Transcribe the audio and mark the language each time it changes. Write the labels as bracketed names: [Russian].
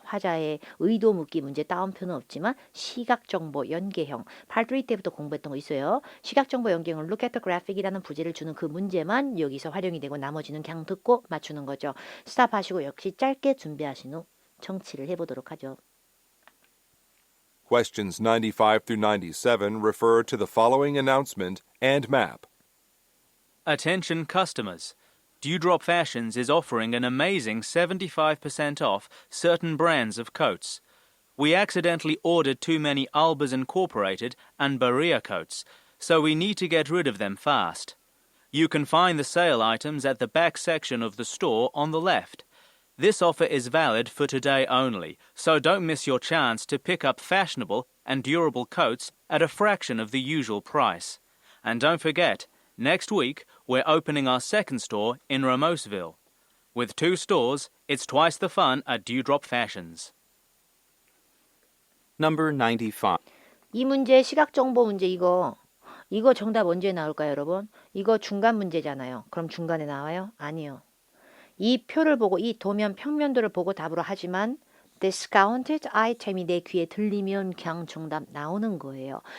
[Korean] 화자의 의도 묻기 문제 따옴표는 없지만 시각정보 연계형 Part 3 때부터 공부했던 거 있어요. 시각정보 연계형을 [English] Look at the graphic [Korean] 이라는 부제를 주는 그 문제만 여기서 활용이 되고 나머지는 그냥 듣고 맞추는 거죠. 스탑하시고 역시 짧게 준비하신 후 청취를 해보도록 하죠. [English] Questions 95 through 97 refer to the following announcement and map. Attention customers. Dewdrop Fashions is offering an amazing 75% off certain brands of coats. We accidentally ordered too many Albers Incorporated and Berea coats, so we need to get rid of them fast. You can find the sale items at the back section of the store on the left. This offer is valid for today only, so don't miss your chance to pick up fashionable and durable coats at a fraction of the usual price. And don't forget, next week we're opening our second store in Ramosville. With 2 stores, it's twice the fun at Dewdrop Fashions. Number 95. [Korean] 이 문제 시각정보 문제 이거 정답 언제 나올까요 여러분? 이거 중간 문제잖아요. 그럼 중간에 나와요? 아니요. 이 표를 보고 이 도면 평면도를 보고 답으로 하지만 [English] discounted item [Korean] 이 내 귀에 들리면 그냥 정답 나오는 거예요.